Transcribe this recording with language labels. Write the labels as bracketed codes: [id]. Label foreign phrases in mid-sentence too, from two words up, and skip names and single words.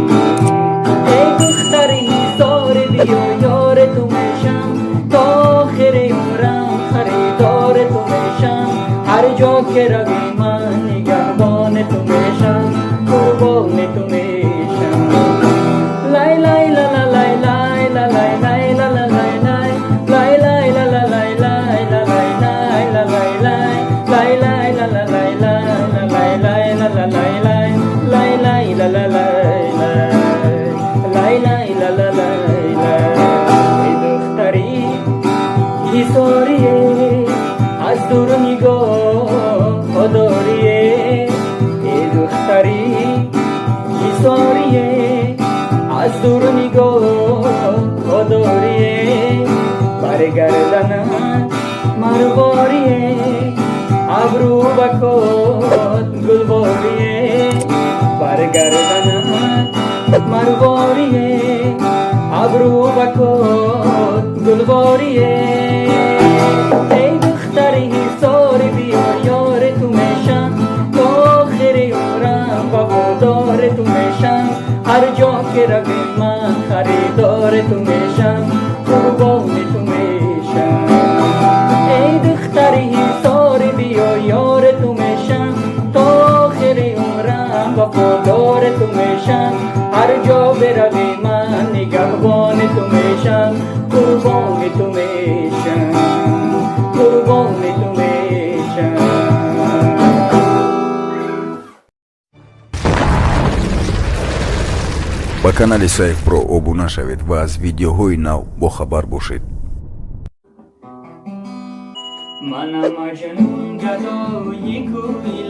[fa] ای دختری ایسار بیا یار تو میشم، تا آخر عمرم خریدار تو میشم. هر جا که روی من نگهبان تو میشم، قربان تو میشم. لای لای لا لا لای لای لا لای لای لا لا لای لای لای لای لا لا لای لای لا لای لای لا لای لای لای لای لا لا لای لای لا لای لای لا لا لای لای لای لای لا لا لای لای لا لا لای لای. ای دختری ایساریه از دور نگاه داریه. ای دختری ایساریه از دور نگاه داریه. برگردن مرواریه ابرو بکات گلباریه. برگردن مرواریه ابرو بکات گلباریه. ای دختری ایسار بیا یار تو میشم، تا آخر عمرم وفادار تو میشم. هر جا که روی من خریدار تو میشم، قربان تو میشم. ای دختری ایسار بیا یار تو میشم، تا آخر عمرم وفادار تو میشم. هر جا بروی من نگهبان تو میشم، قربان تو میشم، قربان تو میشم. [tg] ба канали Сайф Про обуна шавед ва аз видеоҳои нав бохабар бошед. [fa] منم مجنون گدای کوی